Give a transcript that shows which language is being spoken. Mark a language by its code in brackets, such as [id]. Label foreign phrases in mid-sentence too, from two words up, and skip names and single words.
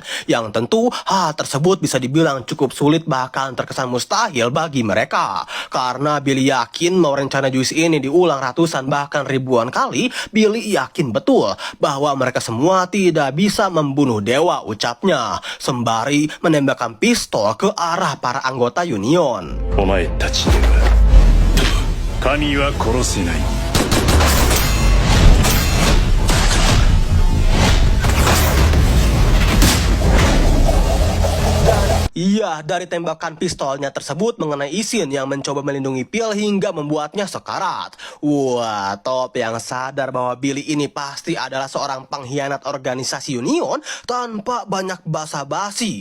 [id] Yang tentu hal tersebut bisa dibilang cukup sulit bahkan terkesan mustahil bagi mereka. Karena Billy yakin mau rencana Juice ini diulang ratusan bahkan ribuan kali, Billy yakin betul bahwa mereka semua tidak bisa membunuh dewa, ucapnya, sembari menembakkan pistol ke arah para anggota Union. [ja] お前たちでは神は殺せない。 [id] Iya, dari tembakan pistolnya tersebut mengenai Isin yang mencoba melindungi Pil hingga membuatnya sekarat. Wah, Top yang sadar bahwa Billy ini pasti adalah seorang pengkhianat organisasi Union tanpa banyak basa-basi.